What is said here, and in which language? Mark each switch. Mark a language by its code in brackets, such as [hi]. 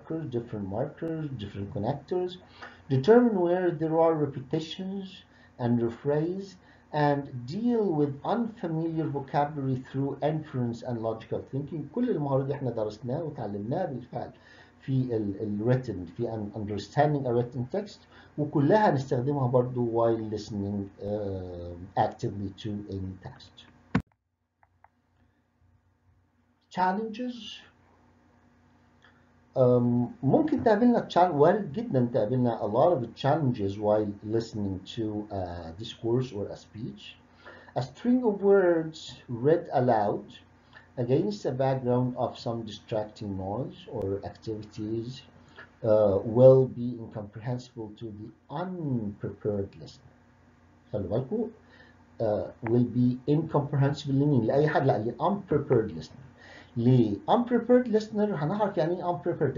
[en] different connectors, determine where there are repetitions and rephrase, and deal with unfamiliar vocabulary through inference and logical thinking. [ar] كل المهارات دي احنا درسناها وتعلمناها بالفعل في written في [en] understanding a written text، [ar] وكلها هنستخدمها برضو [en] while listening actively to any text. Challenges. [ar] ممكن تقابلنا وارد جدا تقابلنا [en] a lot of challenges while listening to a discourse or a speech. A string of words read aloud against a background of some distracting noise or activities will be incomprehensible to the unprepared listener. [ar] خلوا بالكم [en] will be incomprehensible [ar] لمين؟ لأي حد، لا unprepared listener. ليه؟ unprepared listener هنعرف يعني ايه unprepared.